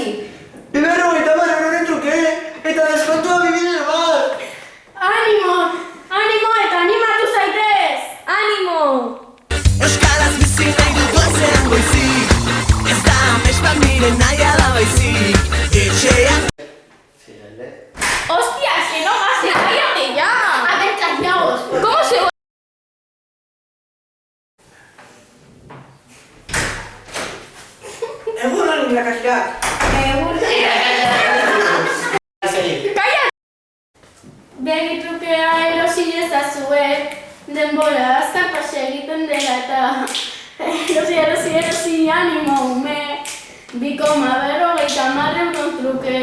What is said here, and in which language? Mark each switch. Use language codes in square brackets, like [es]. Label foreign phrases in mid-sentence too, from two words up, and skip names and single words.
[eu] 250 euroren truke eta deskontua 2000 bat. Animo eta animatu zaitez! Animo! Euskaraz bizi nahi dut goizean goizik, ez da amespat nire nahia da baizik. Etxean [es] ¡Hostia, es que no gaste, cállate ya! A ver, chañaos, ¿cómo se va? [eu] Egunon irakasleak. [es] ¡Cállate! [eu] Begitrukea erosi ezazue, denbora azkar pasa egiten dela eta erosi animo ume, 2,50 euro truke.